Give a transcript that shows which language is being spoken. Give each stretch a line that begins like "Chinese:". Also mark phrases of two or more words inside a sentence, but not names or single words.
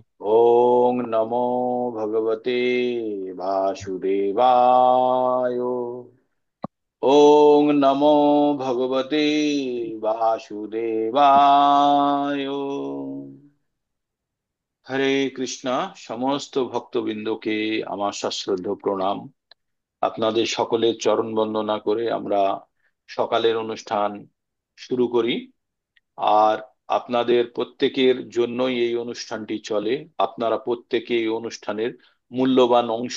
Sanskrit: ओम नमो भगवते वासुदेवाय। ओम नमो भगवते वासुदेवाय।
Bangla: হরে কৃষ্ণা। সমস্ত ভক্তবৃন্দকে আমার সশ্রদ্ধ প্রণাম। আপনাদের সকলের চরণ বন্দনা করে আমরা সকালের অনুষ্ঠান শুরু করি। আর আপনাদের প্রত্যেকের জন্যই এই অনুষ্ঠানটি চলে। আপনারা প্রত্যেকে এই অনুষ্ঠানের মূল্যবান অংশ।